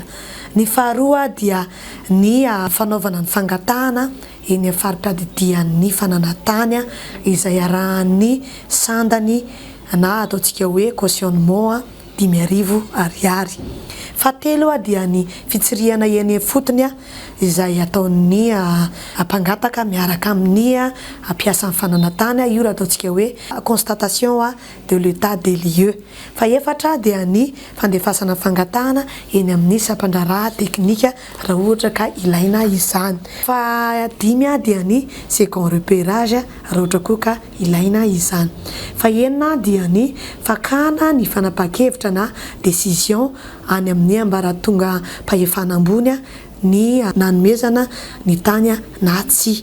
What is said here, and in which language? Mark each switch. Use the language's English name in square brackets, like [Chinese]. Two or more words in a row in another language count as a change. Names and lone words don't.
[Malagasy] Ny faharoa dia ny fanaovana ny fangatahana eny farim-padidian'ny fananantany izay arahan'ny sandany na ataontsika hoe cautionnement 10,000 ariary. Fahatelo dia ny fitsirihana eny fotony izay ataon'ny mpangataka miaraka amin'ny mpiasan'ny fananantany, io raha ataontsika hoe [French] constatation de l'état des lieux. [Malagasy] Faefatra dia ny fandefasana fangatahana eny amin'ny sampandraraha teknika raha ohatra ka ilaina izany. Fadimy dia ny [French] second repérage [Malagasy] raha ohatra koa ka ilaina izany. Faenina dia ny fakana ny fanapa-kevitra na décision any amin'ny ambaratonga mpahefana ambony ny nanomezana ny tany na tsy.